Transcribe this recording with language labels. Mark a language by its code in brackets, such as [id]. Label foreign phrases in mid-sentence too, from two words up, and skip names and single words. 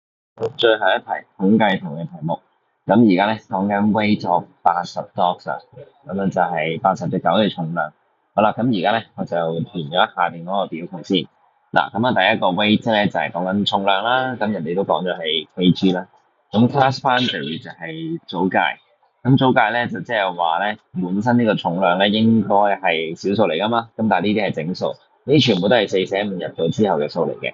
[yue] 最後一題統計圖嘅題目，咁而家咧講緊 [en] weight of 80 dogs [yue] 啊，咁樣就係80隻狗嘅重量。好啦，咁而家咧我就填咗下邊嗰個表格先。嗱，咁啊第一個 weight 咧就係講緊重量啦，咁人哋都講咗係 kg 啦。咁 [en] class boundary [yue] 就係組界，咁組界咧就即係話咧本身呢個重量咧應該係小數嚟噶嘛，咁但係呢啲係整數，呢啲全部都係四捨五入咗之後嘅數嚟嘅。